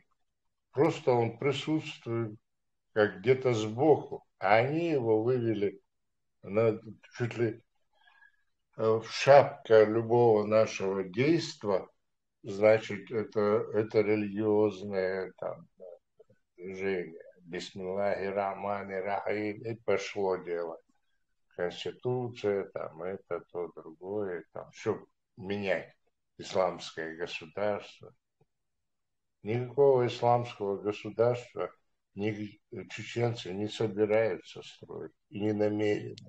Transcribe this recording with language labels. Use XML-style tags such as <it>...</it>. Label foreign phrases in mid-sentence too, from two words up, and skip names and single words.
<ru>Просто он присутствует как где-то сбоку. А они его вывели на чуть ли шапка любого нашего действа, значит, это религиозное там, движение.</ru> <ar>بسم الله الرحمن الرحيم.</ar> <ru>И пошло дело. Конституция, там, это, то, другое, там, все менять исламское государство. Никакого исламского государства чеченцы не собираются строить и не намерены.</ru>